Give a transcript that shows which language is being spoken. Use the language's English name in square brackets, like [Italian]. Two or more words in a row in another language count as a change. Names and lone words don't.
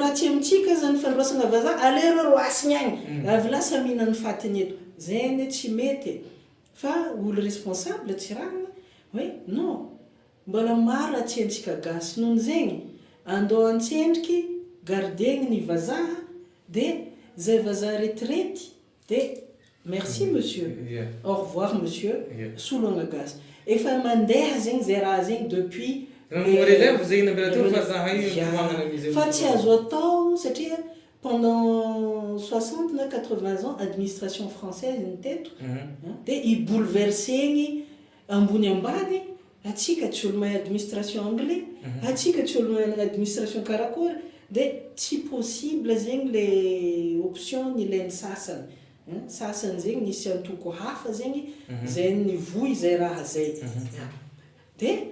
[Malagasy] ratsy amintsika zany fandroasana vazaha alero roasiny agny avy lasa mihinany fatiny eto zegny tsy mety fa olo responsable tsy ranana hoe non mbola maro atsy antsika gasy nohony zegny andao antsendriky gardegny ny vazaha de zay vazaha retraite de [French] merci monsieur au revoir monsieur [Malagasy] solona gasy efa mandeha zegny zay raha zegny depuis relève zegny nambela teo vazaha io fa tsy azo atao satria pendant 60 na 80 ans [French] administration française [Malagasy] ny teto de ibouleversegny ambony ambany atsika tsy olo mahay [French] administration anglais [Malagasy] atsika tsy olo mahay administration karakory de tsy possible zegny le option ny ilainy sasany sasany zegny nisy antoko hafa zegny zay nivoy zay raha zay de